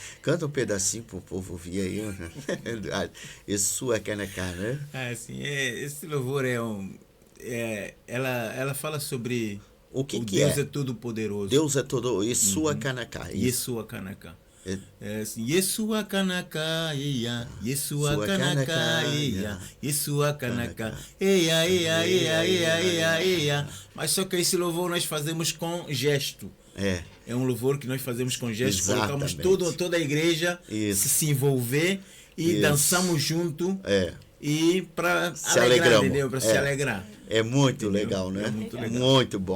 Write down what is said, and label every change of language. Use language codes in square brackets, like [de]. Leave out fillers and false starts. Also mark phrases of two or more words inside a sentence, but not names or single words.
[pt] Canta um pedacinho pro povo ouvir aí, né? Yeshua Kanaka, né? Sim, esse louvor ela fala sobre o que Deus é todo poderoso. Deus é todo, Yeshua Kanaka. Yeshua Kanaka. Yeshua Kanaka, eia, Yeshua Kanaka, eia, Yeshua Kanaka, eia, eia, eia, eia, eia, eia. Mas só que esse louvor nós fazemos com gesto. É um louvor que nós fazemos com gesto. Colocamos toda a igreja se envolver e dançamos junto. E para alegrar, entendeu? Para se alegrar. É muito legal, né? Muito bom.